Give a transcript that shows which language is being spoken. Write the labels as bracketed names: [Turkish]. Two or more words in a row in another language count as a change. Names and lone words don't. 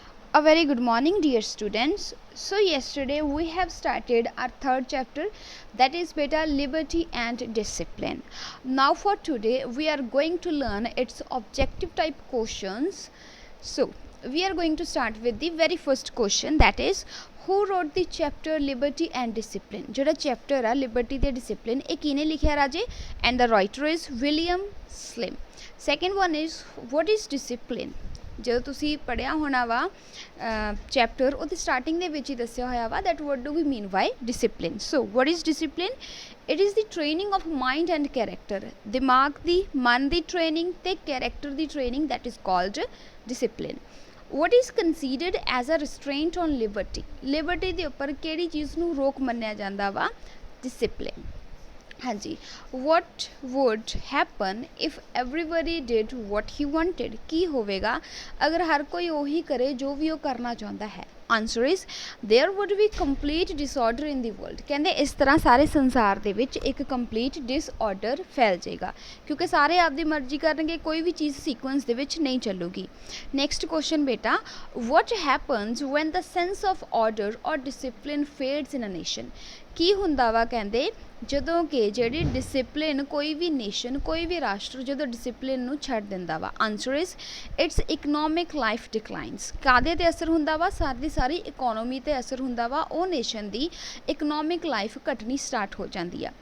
[English] A very good morning, dear students. So yesterday we have started our third chapter, that is beta liberty and discipline. Now for today we are going to learn its objective type questions. So we are going to start with the very first question, that is who wrote the chapter liberty and discipline. [Punjabi] ਜਿਹੜਾ chapter ਆ liberty ਤੇ discipline ਇਹ ਕਿਹਨੇ ਲਿਖਿਆ ਰਾਜੇ, [English] and the writer is William Slim. Second one is what is discipline. [Punjabi] ਜਦੋਂ ਤੁਸੀਂ ਪੜ੍ਹਿਆ ਹੋਣਾ ਵਾ ਚੈਪਟਰ ਉਹਦੀ ਸਟਾਰਟਿੰਗ ਦੇ ਵਿੱਚ ਹੀ ਦੱਸਿਆ ਹੋਇਆ ਵਾ [English] that what do we mean by discipline. So what is discipline? It is the training of mind and character. [Punjabi] ਦਿਮਾਗ ਦੀ, ਮਨ ਦੀ ਟ੍ਰੇਨਿੰਗ ਤੇ ਕੈਰੈਕਟਰ ਦੀ ਟ੍ਰੇਨਿੰਗ, [English] that is called discipline. what is considered as a restraint on liberty. [Punjabi] ਲਿਬਰਟੀ ਦੇ ਉੱਪਰ ਕਿਹੜੀ ਚੀਜ਼ ਨੂੰ ਰੋਕ ਮੰਨਿਆ ਜਾਂਦਾ ਵਾ? [Hindi] ਡਿਸਿਪਲਿਨ. हाँ जी. [English] what would happen if everybody did what he wanted. [Punjabi] ਕੀ ਹੋਵੇਗਾ [Hindi] अगर हर कोई वही करे जो भी वो करना चाहता है? [English] Answer is there would be complete disorder in the world. [Hindi] कहते इस तरह सारे संसार [Punjabi] ਦੇ ਵਿੱਚ [Hindi] एक [English] complete disorder [Hindi] फैल जाएगा क्योंकि सारे आपकी मर्जी करेंगे, कोई भी चीज़ सीक्वेंस [Punjabi] ਦੇ ਵਿੱਚ [Hindi] नहीं चलूगी. [English] Next question beta, what happens when the sense of order or discipline fades in a nation. [Punjabi] ਕੀ ਹੁੰਦਾ ਵਾ ਕਹਤੇ ਜਦੋਂ ਕਿ ਜਿਹੜੀ ਡਿਸਿਪਲਿਨ ਕੋਈ ਵੀ ਨੇਸ਼ਨ, ਕੋਈ ਵੀ ਰਾਸ਼ਟਰ ਜਦੋਂ ਡਿਸਿਪਲਿਨ ਨੂੰ ਛੱਡ ਦਿੰਦਾ ਵਾ. [English] Answer is its economic life declines. [Punjabi] ਕਾਹਦੇ 'ਤੇ ਅਸਰ ਹੁੰਦਾ ਵਾ? ਸਾਰੀ ਦੀ ਸਾਰੀ ਇਕੋਨੋਮੀ 'ਤੇ ਅਸਰ ਹੁੰਦਾ ਵਾ. ਉਹ ਨੇਸ਼ਨ ਦੀ [English] economic life [Punjabi] ਘਟਣੀ ਸਟਾਰਟ ਹੋ ਜਾਂਦੀ ਆ.